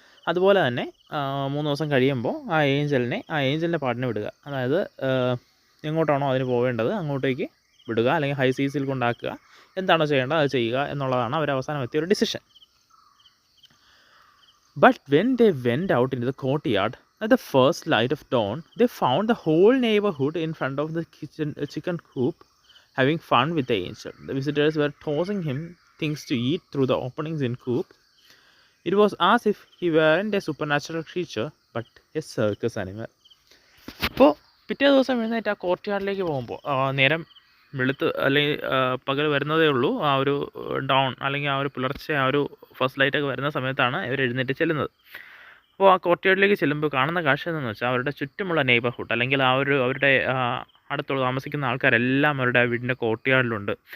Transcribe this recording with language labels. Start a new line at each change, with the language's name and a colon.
Malayalam: അതുപോലെ തന്നെ 3 ദിവസം കഴിയുമ്പോൾ ആ ഏഞ്ചലിൻ്റെ പാട്ടിന് വിടുക. അതായത് എങ്ങോട്ടാണോ അതിന് പോവേണ്ടത് അങ്ങോട്ടേക്ക് വിടുക, അല്ലെങ്കിൽ ഹൈ സീസിൽ കൊണ്ടാക്കുക, എന്താണോ ചെയ്യേണ്ടത് അത് ചെയ്യുക എന്നുള്ളതാണ് അവർ അവസാനം എത്തിയ ഒരു decision.
English: But when they went out into the courtyard at the first light of dawn, they found the whole neighborhood in front of the chicken coop having fun with the angel. The visitors were tossing him things to eat through the openings in coop. It was as if he weren't a supernatural creature but a circus animal.
Malayalam: അപ്പോൾ പിറ്റേ ദിവസം എഴുന്നേറ്റ് ആ court യാർഡിലേക്ക് പോകുമ്പോൾ നേരം വെളുത്ത് അല്ലെങ്കിൽ പകൽ വരുന്നതേ ഉള്ളൂ. ആ ഒരു ഡൗൺ അല്ലെങ്കിൽ ആ ഒരു പുലർച്ചെ ആ ഒരു ഫസ്റ്റ് ലൈറ്റൊക്കെ വരുന്ന സമയത്താണ് ഇവർ എഴുന്നേറ്റ് ചെല്ലുന്നത്. അപ്പോൾ ആ കോർട്ട് യാർഡിലേക്ക് ചെല്ലുമ്പോൾ കാണുന്ന കാഴ്ച എന്താണെന്ന് വെച്ചാൽ അവരുടെ ചുറ്റുമുള്ള നെയ്ബർഹുഡ് അല്ലെങ്കിൽ അവരുടെ അടുത്തുള്ള താമസിക്കുന്ന ആൾക്കാരെല്ലാം അവരുടെ വീടിൻ്റെ കോർട്ട് യാർഡിലുണ്ട്.